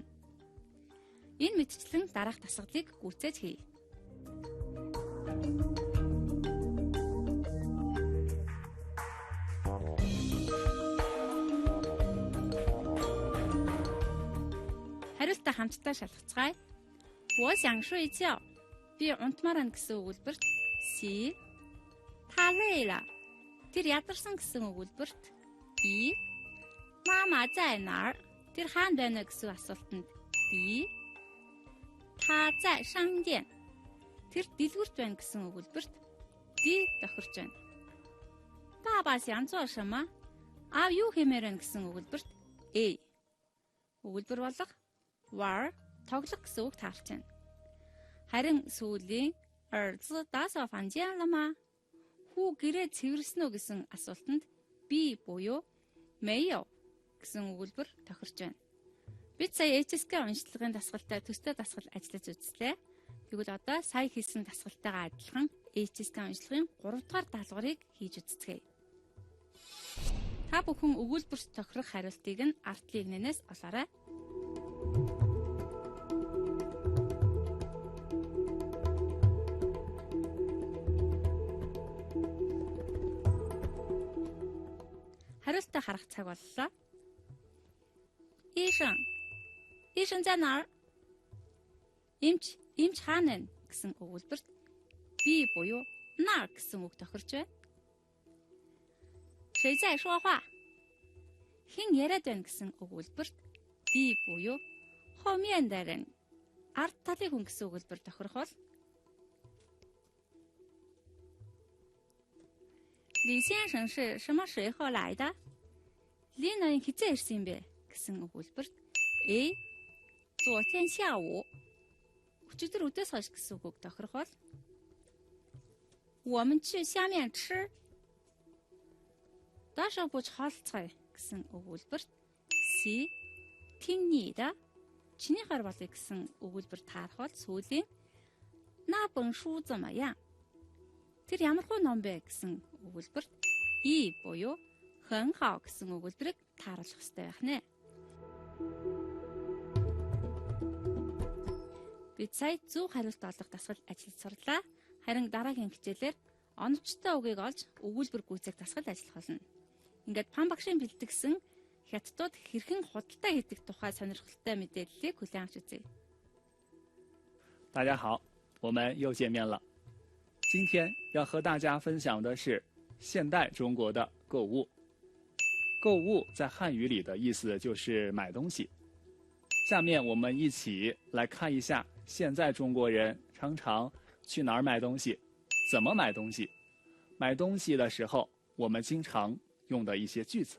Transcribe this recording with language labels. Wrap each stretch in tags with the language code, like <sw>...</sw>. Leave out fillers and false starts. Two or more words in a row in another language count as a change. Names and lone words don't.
<mn>Энэ мэтчлэн дараах дасгалыг гүйцээж хий. Хариултаа хамтдаа шалгацгаая.</mn> <zh>我想睡觉.</zh> <mn>Би унтмаар байна гэсэн өгүүлбэрт C.</mn> <zh>他累了.</zh> <mn>Тэр ядарсан гэсэн өгүүлбэрт E.</mn> <zh>妈妈在哪儿?</zh> <mn>Тэр хаана байна вэ гэсэн асуултанд D.</mn> <zh>他在商店.</zh> <mn>Тэр дэлгүүрт байна гэсэн өгүүлбэрт D тохирч байна.</mn> <zh>爸爸想做什么?</zh> <mn>Аав юу хэмээр байна гэсэн өгүүлбэрт A. Өгүүлбэр болох war тоглох гэсэн үг таарч байна. Харин сүүлийн</mn> <zh>儿子打扫房间了吗?</zh> <mn>Хүү гэрээ цэвэрлсэн үү гэсэн асуултанд B буюу 没有 гэсэн өгүүлбэр тохирч байна. Бид сая HSK уншлагын дасгалтай төстэй дасгал ажиллаж үзлээ. Тэгвэл одоо сая хийсэн дасгалтайгаа адилхан HSK уншлагын 3 дугаар даалгаврыг хийж үзцгээе. Та бүхэн өгүүлбэрт тохирох хариултыг нь артлын игнэнээс олоорой. Хариултаа харах цаг боллоо.</mn> <zh>医生在哪儿?</zh> <mn>Эмч хаана вэ гэсэн өгүүлбэрт B буюу 那儿 гэсэн үг тохирч байна.</mn> <zh>谁在说话?</zh> <mn>Хэн яриад байна гэсэн өгүүлбэрт D буюу</mn> <zh>后面的人</zh> <mn>ард талын хүн гэсэн өгүүлбэр тохирох бол</mn> <zh>李先生是什么时候来的?</zh> <mn>Ли ноён хэзээ ирсэн юм бэ гэсэн өгүүлбэрт A</mn> <zh>昨天下午</zh> <mn>өчигдөр өдөөс хойш гэсэн үг тохирох бол</mn> <zh>我们去下面吃.</zh> <mn>Доош бууж хоолцгоё гэсэн өгүүлбэрт C</mn> <zh>听你的</zh> <mn>чиний хар болъё гэсэн өгүүлбэр таарах бол сүүлийн</mn> <zh>那本书怎么样?</zh> <mn>Тэр ямархуу ном бэ гэсэн өгүүлбэрт E буюу</mn> <zh>很好</zh> <mn>гэсэн өгүүлбэрийг тааруулах хэрэгтэй байх нэ. Бид сая зөв хариулт олох дасгал ажиллаж сурлаа. Харин дараагийн хичээлээр оновчтой үгийг олж өгүүлбэр гүйцээх дасгал ажиллах болно. Ингээд Пан багшийн бэлтгэсэн хятадууд хэрхэн худалдаа хийдэг тухай сонирхолтой мэдээллийг хүлээн авч үзье.</mn> <zh>大家好，我们又见面了。今天要和大家分享的是现代中国的购物。购物在汉语里的意思就是买东西。下面我们一起来看一下现在中国人常常去哪儿买东西，怎么买东西，买东西的时候我们经常用的一些句子。</zh>